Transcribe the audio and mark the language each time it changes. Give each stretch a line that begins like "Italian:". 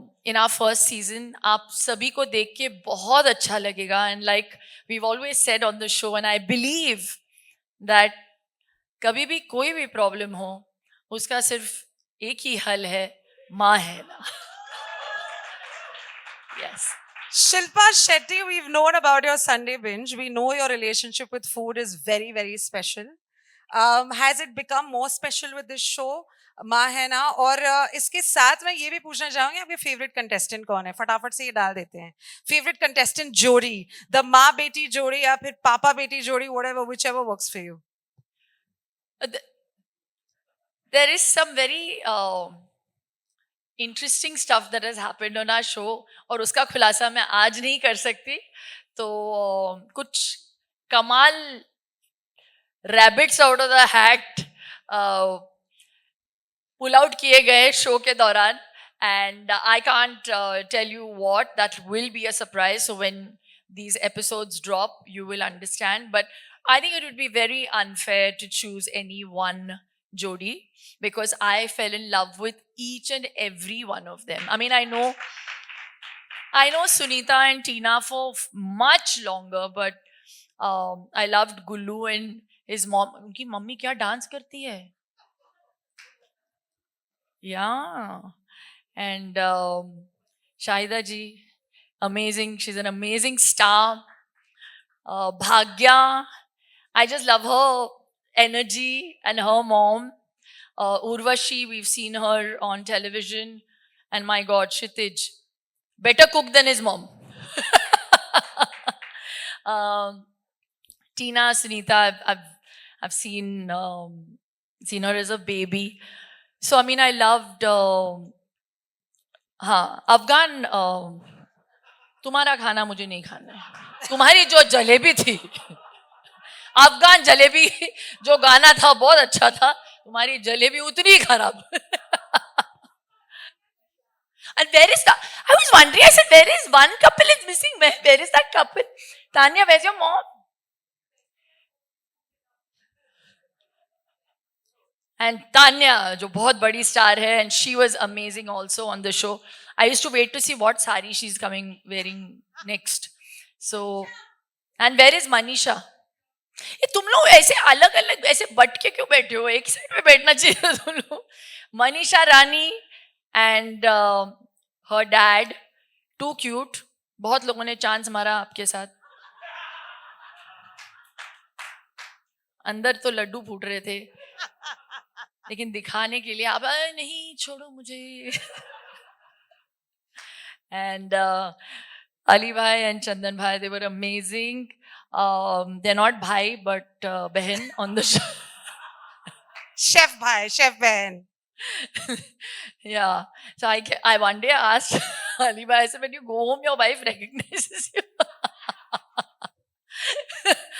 English: in our first season
Hindi: आप सभी को देख के बहुत अच्छा लगेगा.
English: and like we always said on the show, and I believe that
Hindi: कभी भी कोई भी प्रॉब्लम हो, उसका सिर्फ एक ही हल है, माँ है ना.
English: Yes. Shilpa Shetty, we've known about your Sunday binge. We know your relationship with food is very, very special. Has it become more special with this show?
Hindi: माँ है ना. और इसके साथ मैं ये भी पूछना चाहूंगी, आपके फेवरेट कंटेस्टेंट कौन है? फटाफट से ये डाल देते हैं. फेवरेट कंटेस्टेंट जोड़ी, द माँ बेटी जोड़ी या फिर पापा बेटी जोड़ी,
English: whatever, whichever works for you. There is some very interesting stuff that has happened on our show,
Hindi: और उसका खुलासा मैं आज नहीं कर सकती. तो कुछ कमाल
English: rabbits out of the hat pull out
Hindi: किए गए शो के दौरान.
English: And I can't tell you what, that will be a surprise. So when these episodes drop, you will understand. But I think it would be very unfair to choose any one jodi, because I fell in love with each and every one of them. I mean, I know Sunita and Tina for much longer, but I loved Gullu and his mom.
Hindi: उनकी mummy क्या dance करती है.
English: Yeah. And Shahida ji, amazing. She's an amazing star. Bhagya, I just love her energy, and her mom. Urvashi, we've seen her on television. And my God, Kshitij, better cook than his mom. Tina, Sunita, I've seen her as a baby. So I mean, I loved Afghan.
Hindi: तुम्हारा खाना मुझे नहीं खाना है. तुम्हारी जो जलेबी थी, अफगान जलेबी जो गाना था बहुत अच्छा था, तुम्हारी जलेबी उतनी ही खराब.
English: And where is that? I was wondering, I said, where is one couple is missing? Where is that couple? Tanya, where's your mom? And Tanya,
Hindi: जो बहुत बड़ी star है,
English: and she was amazing also on the show. I used to wait to see what sari she's coming wearing next. So, and where is Manisha?
Hindi: ये तुम लोग ऐसे अलग अलग ऐसे बट के क्यों बैठे हो? एक साइड पे बैठना चाहिए तुम लोग. Manisha Rani and हर dad, to cute. बहुत लोगों ने चांस मारा आपके साथ. अंदर तो लड्डू फूट रहे थे, लेकिन दिखाने के लिए आप नहीं छोड़ो मुझे.
English: And Ali bhai and Chandan bhai, they were amazing. They're not bhai but behan on the show. Chef bhai, chef behan. Yeah. So I one day asked Ali bhai, I said, when you go home, your wife recognizes you.